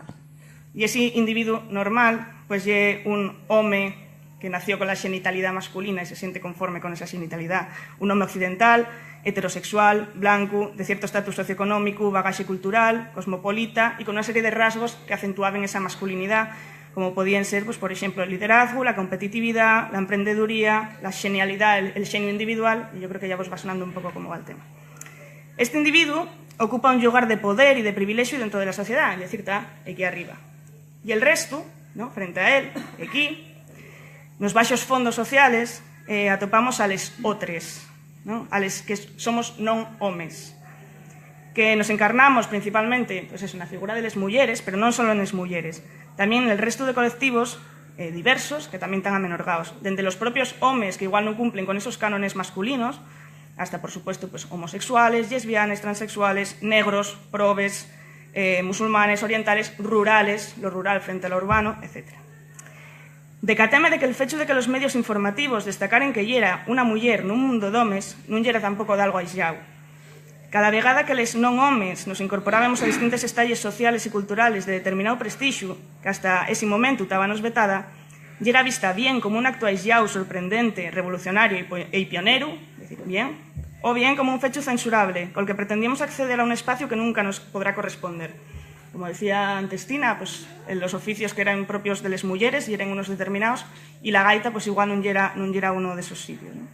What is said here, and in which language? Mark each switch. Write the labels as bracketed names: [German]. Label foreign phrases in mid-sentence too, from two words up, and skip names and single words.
[Spanish] Y ese individuo normal pues es un home que nació con la genitalidad masculina y se siente conforme con esa genitalidad, un home occidental, heterosexual, blanco, de cierto estatus socioeconómico, bagaje cultural, cosmopolita y con una serie de rasgos que acentuaban esa masculinidad, como podían ser, pues, por ejemplo, el liderazgo, la competitividad, la emprendeduría, la genialidad, el genio individual, y yo creo que ya vos va sonando un poco cómo va el tema. Este individuo ocupa un lugar de poder y de privilegio dentro de la sociedad, es decir, está aquí arriba. Y el resto, ¿no?, frente a él, aquí, [Asturian] nos baixos fondos sociales, atopamos a les otres, ¿no?, a les que somos non homes, que nos encarnamos principalmente pues eso, na figura de les mulleres, pero non só nas mulleres, tamén en el resto de colectivos diversos que tamén están amenorgados, dende los propios homes que igual non cumplen con esos cánones masculinos, hasta, por supuesto, pues, homosexuales, lesbianes, transexuales, negros, probes, musulmanes, orientales, rurales, lo rural frente a lo urbano, etc. Decateme de que el fecho de que los medios informativos destacaren que yera una muller nun mundo d'homes non yera tampouco de algo aislado. Cada vegada que les non homes nos incorporábamos a distintos estalles sociales e culturales de determinado prestixio, que hasta ese momento estábamos vetada, yera vista bien como un acto aislado, sorprendente, revolucionario e pionero, decir, bien, o bien como un fecho censurable, col que pretendíamos acceder a un espacio que nunca nos podrá corresponder. [Spanish] Como decía antes Tina, pues, en los oficios que eran propios de las mujeres y eran unos determinados, y la gaita pues igual [Asturian] non yera [Spanish] uno de esos sitios, ¿no?